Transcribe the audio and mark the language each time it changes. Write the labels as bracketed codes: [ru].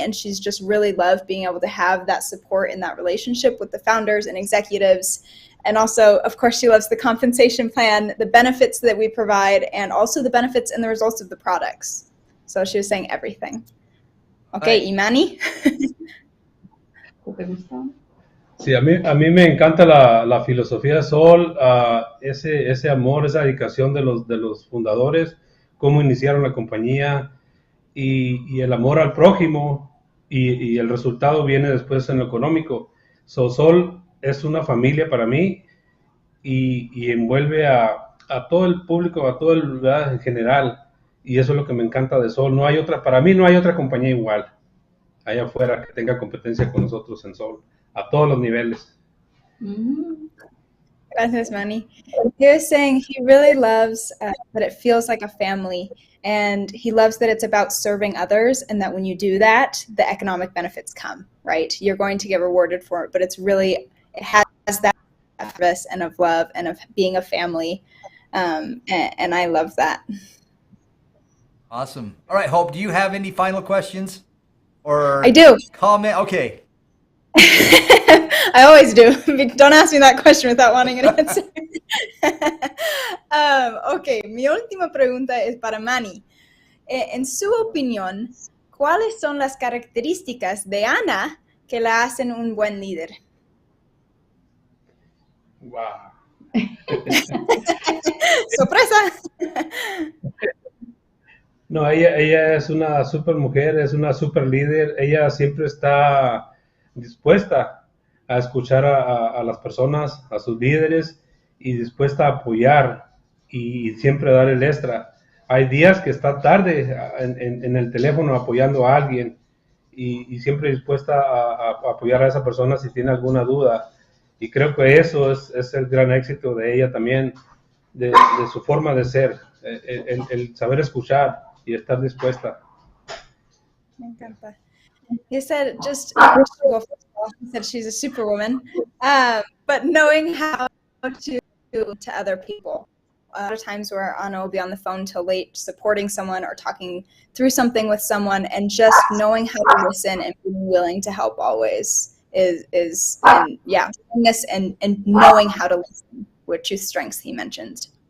[en] And she's just really loved being able to have that support in that relationship with the founders and executives. And also, of course, she loves the compensation plan, the benefits that we provide, and also the benefits and the results of the products. So she was saying everything. Okay, Imani. [es] ¿Te gusta? Sí, a mí me encanta la filosofía de Sol, ese amor, esa dedicación de los fundadores, cómo iniciaron la compañía y el amor al prójimo y el resultado viene después en lo económico. Sol es una familia para mí y envuelve a todo el público, a todo el lugar en general, y eso es lo que me encanta de Sol. Para mí no hay otra compañía igual allá afuera que tenga competencia con nosotros en Sol, a todos los niveles. Gracias, Manny. [en] He was saying he really loves that it feels like a family, and he loves that it's about serving others, and that when you do that, the economic benefits come, right? You're going to get rewarded for it, but it has that purpose and of love and of being a family, and I love that. Awesome. All right, Hope, do you have any final questions or I do. comment? Okay. I always do. Don't ask me that question without wanting an answer. [es] Ok, mi última pregunta es para Manny. En su opinión, ¿cuáles son las características de Ana que la hacen un buen líder? [en] Wow. [es] ¡Sorpresa! No, ella es una super mujer, es una super líder. Ella siempre está dispuesta a escuchar a las personas, a sus líderes, y dispuesta a apoyar y siempre dar el extra. Hay días que está tarde en el teléfono apoyando a alguien y siempre dispuesta a apoyar a esa persona si tiene alguna duda. Y creo que eso es el gran éxito de ella también, de su forma de ser, el saber escuchar y estar dispuesta. Me encanta. [en] He said, well, first of all, he said she's a superwoman, but knowing how to other people. A lot of times where Anna will be on the phone till late supporting someone or talking through something with someone, and just knowing how to listen and being willing to help always is and yeah, and knowing how to listen, were two strengths he mentioned.